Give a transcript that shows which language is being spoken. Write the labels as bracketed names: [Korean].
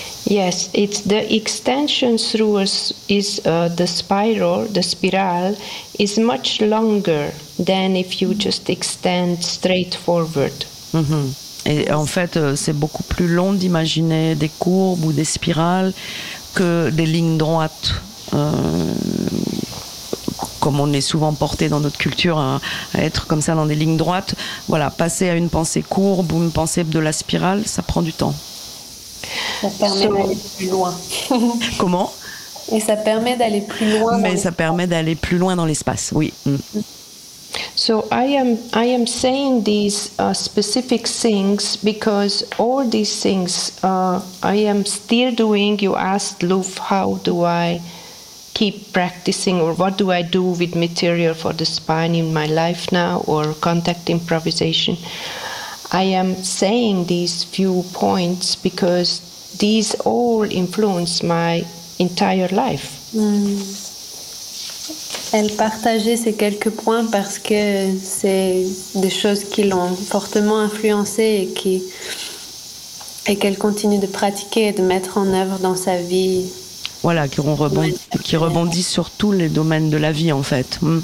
[English] Yes, it's the extension through the spiral is much longer than if you just extend straight forward. Mm-hmm. [French] Et en fait, c'est beaucoup plus long d'imaginer des courbes ou des spirales que des lignes droites, comme on est souvent porté dans notre culture à être comme ça dans des lignes droites. Voilà, passer à une pensée courbe ou une pensée de la spirale, ça prend du temps. Ça permet d'aller plus loin. Comment ? Et ça permet d'aller plus loin. Mais ça permet d'aller plus loin dans l'espace, oui. [English] So I am saying these specific things because all these things I am still doing. You asked Louf, how do I keep practicing or what do I do with material for the spine in my life now or contact improvisation. I am saying these few points because these all influence my entire life. [French] Elle partageait ces quelques points parce que c'est des choses qui l'ont fortement influencée et qu'elle continue de pratiquer et de mettre en œuvre dans sa vie. Voilà, qui rebondissent sur tous les domaines de la vie en fait.